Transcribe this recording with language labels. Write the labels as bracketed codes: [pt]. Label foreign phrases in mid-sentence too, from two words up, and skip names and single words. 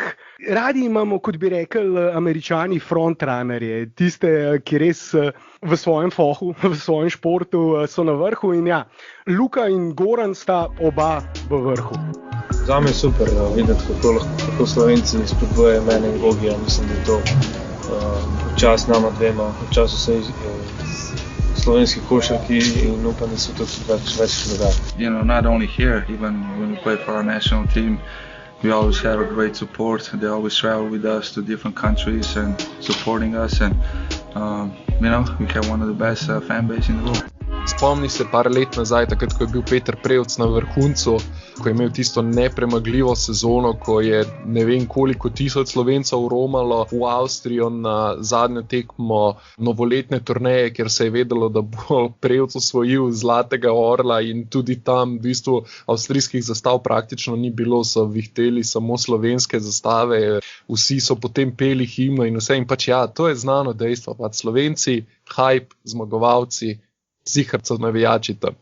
[sl] Radi imamo, kot bi rekli Američani, frontrunnerje, tiste, ki res v svojem fohu, v svojem športu so na vrhu in ja, Luka in Goran sta oba v vrhu. Zame je super videti, kako Slovenci spodbujajo mene in Gogija. Mislim, da je to čas nama dvema, čas vsej slovenski košarki in upam, da se to več dogaja. [en] You know, not only here, even when we play for our national team, we always have a great support. They always travel with us to different countries and supporting us, and you know, we have one of the best fan base in the world. [sl] Spomni se par let nazaj, takrat, ko je bil Peter Prevc na vrhuncu, ko je imel tisto nepremagljivo sezono, ko je ne vem koliko tisoč Slovencev romalo v Avstrijo na zadnjo tekmo novoletne turneje, kjer se je vedelo, da bo Prevc osvojil zlatega orla in tudi tam v bistvu avstrijskih zastav praktično ni bilo, so vihteli samo slovenske zastave, vsi so potem peli himno in vse in pač ja, to je znano dejstvo, pač Slovenci, hype, zmagovalci, zihrca navijači tam.